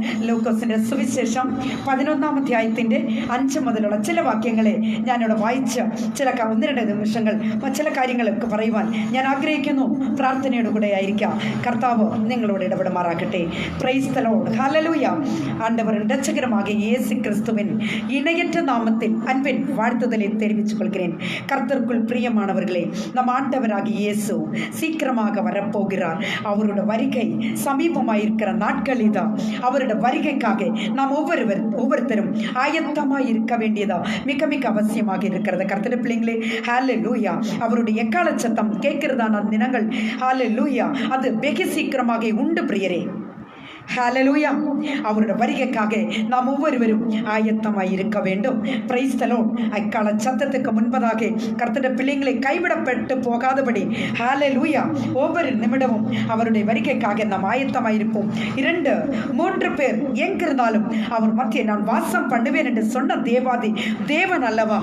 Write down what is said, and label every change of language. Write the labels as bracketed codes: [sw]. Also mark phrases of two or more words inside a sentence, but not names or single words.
[ml] ലൂക്കോസിന്റെ സുവിശേഷം 11-ാം അധ്യായത്തിന്റെ 5 മുതലുള്ള ചില വാക്യങ്ങളെ ഞാനിവിടെ വായിച്ച് ചില 1-2 നിമിഷങ്ങൾ ചില കാര്യങ്ങളൊക്കെ പറയുവാൻ ഞാൻ ആഗ്രഹിക്കുന്നു. പ്രാർത്ഥനയുടെ കൂടെ ആയിരിക്കാം. കർത്താവ് നിങ്ങളോട് ഇടപെടുമാറാകട്ടെ. [en] Praise the Lord. ഹല്ലേലൂയ. [ta] ஆண்டவரின் இரட்சகருமாக இயேசு கிறிஸ்துவின் இணையற்ற நாமத்தில் அன்பின் வாழ்த்துதலை தெரிவித்துக் கொள்கிறேன். கர்த்தருக்குள் பிரியமானவர்களே, நம் ஆண்டவராகிய இயேசு சீக்கிரமாக வரப்போகிறார். அவருடைய வருகை சமீபமாயிருக்கிற நாட்கள் இதா. அவருடைய வருகைக்காக நாம் ஒவ்வொருத்தரும் ஆயத்தமாய் இருக்க வேண்டியதா மிக மிக அவசியமாக இருக்கிறது. கர்த்தருடைய பிள்ளைங்களே, ஹல்லேலூயா. அவருடைய எக்கால சத்தம் கேட்கிறதான தினங்கள் ஹல்லேலூயா அது வெகு சீக்கிரமாக உண்டு பிரியரே. [ml] ഹല്ലേലൂയ. അവരുടെ വരികയ്ക്കാக [ta] நாம் ஒவ்வொருவரும் ஆயத்தமாய் இருக்க வேண்டும். [en] Praise the Lord. [ta] அக்கால சத்தத்துக்கு முன்பதாக கர்த்தருடைய பிள்ளைகளை கைவிடப்பட்டு போகாதபடி ஹல்லேலூயா ஒவ்வொரு நிமிடமும் அவருடைய வருகைக்காக நாம் ஆயத்தமாய் இருப்போம். 2-3 பேர் எங்கிருந்தாலும் அவர் மத்திய நான் வாசம் பண்ணுவேன் என்று சொன்ன தேவாதி தேவன் அல்லவா.